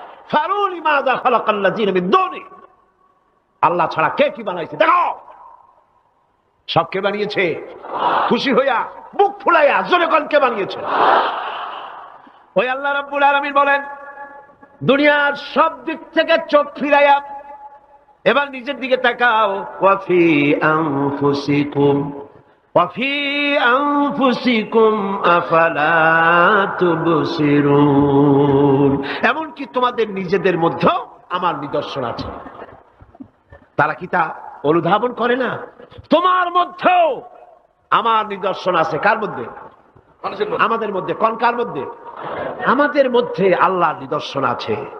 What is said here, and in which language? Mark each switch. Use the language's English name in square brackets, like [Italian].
[Arabic] ফারুনি মাযা খালাকাল্লাযিনা মিন দুনি। [Bangla] আল্লাহ ছাড়া কে কি বানাইছে দেখো। সব কে বানিয়েছে? খুশি হইয়া মুখ ফুলাইয়া জোরে কোন কে বানিয়েছে? ওই আল্লাহ রাব্বুল আলামিন বলেন, দুনিয়ার সব দিক থেকে চোখ ফিরাইয়া এবার নিজের দিকে তাকাও। [Arabic] ওয়াফি আনফুসিকুম وفي أنفسكم أفلا تبصرون। [Bangla] এমনকি তোমাদের নিজেদের মধ্যেও আমার নিদর্শন আছে। তারা কি তা অনুধাবন করে না? তোমার মধ্যেও আমার নিদর্শন আছে। কার মধ্যে? আমাদের মধ্যে। কোন কার মধ্যে? আমাদের মধ্যে আল্লাহর নিদর্শন আছে।